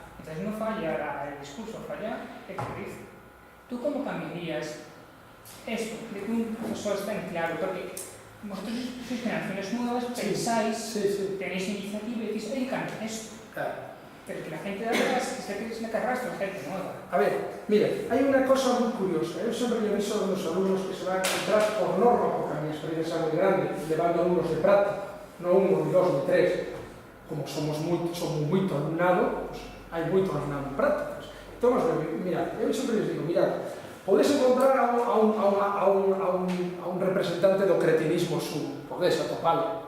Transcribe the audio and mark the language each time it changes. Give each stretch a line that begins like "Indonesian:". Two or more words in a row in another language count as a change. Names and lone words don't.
Spanish: Entonces no falla el discurso, falla el que dice. ¿Tú cómo cambiarías esto de que un profesor está en claro? Porque vosotros sois generaciones nuevas, pensáis, tenéis iniciativa y decís, cambia esto. Claro. pero que la gente de atrás, que es la que arrastra gente nueva.
Galician: A ver, mira, hai unha cosa moi curiosa. Eu sempre lle aviso aos meus alumnos que se van a encontrar por norma, porque a minha experiencia é moi grande, levando alumnos de práctica, non un,
Spanish: ni dos, ni tres.
Galician: Como somos moito alumnado, pues, hai moito alumnado en prácticas. Entón, mirad, eu sempre les digo, mirad, podes encontrar a un representante do cretinismo sur, podes atopalo.